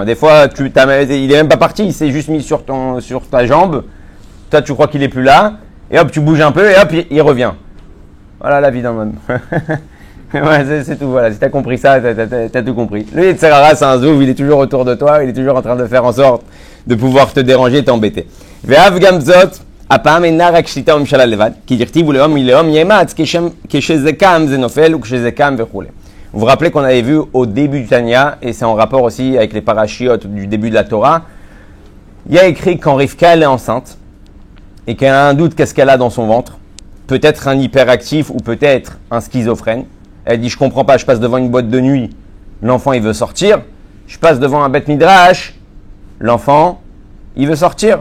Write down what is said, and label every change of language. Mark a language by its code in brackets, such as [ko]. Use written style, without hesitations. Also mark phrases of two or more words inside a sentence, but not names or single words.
[fr] Des fois, il est même pas parti, il s'est juste mis sur ta jambe. Toi, tu crois qu'il est plus là, et hop, tu bouges un peu, et hop, il revient. Voilà la vie d'un homme. Ouais, c'est tout, voilà. Si tu as compris ça, tu as tout compris. Le Yetzerara, c'est un zouv, il est toujours autour de toi, il est toujours en train de faire en sorte de pouvoir te déranger et t'embêter. Ve'av gamzot. [he] הפעם אינה רק שליטה וממשלה לבד, כי דכתיב ולאום מלאום יאמץ כשזה קם זה נופל וכשזה קם וכו'. [fr] Vous vous rappelez qu'on avait vu au début du Tanya, et c'est en rapport aussi avec les parachiotes du début de la Torah, il y a écrit quand Rivka elle est enceinte, et qu'elle a un doute qu'est-ce qu'elle a dans son ventre, peut-être un hyperactif ou peut-être un schizophrène. Elle dit je comprends pas, je passe devant une boîte de nuit, l'enfant il veut sortir, je passe devant un [he] בית מדרש, [fr] l'enfant il veut sortir.